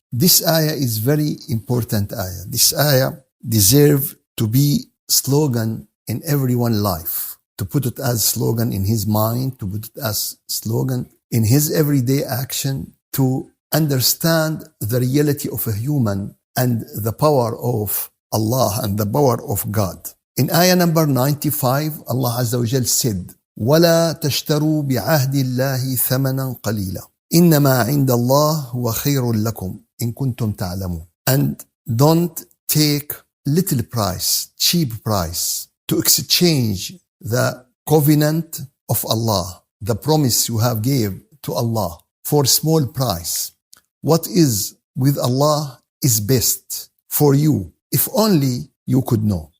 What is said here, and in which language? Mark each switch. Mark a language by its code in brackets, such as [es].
[en] This ayah is very important ayah. This ayah deserves to be slogan in everyone's life, to put it as slogan in his mind, to put it as slogan in his everyday action, to understand the reality of a human and the power of Allah and the power of God. In ayah number 95, Allah Azza wa Jal said, [ar] وَلَا تَشْتَرُوا بِعَهْدِ اللَّهِ ثَمَنًا قَلِيلًا إِنَّمَا عِنْدَ اللَّهِ هُوَ خَيْرٌ لَكُمْ إِن كُنْتُمْ تَعْلَمُونَ. [en] And don't take little price, cheap price, to exchange the covenant of Allah, the promise you have gave to Allah for small price. What is with Allah is best for you, if only you could know.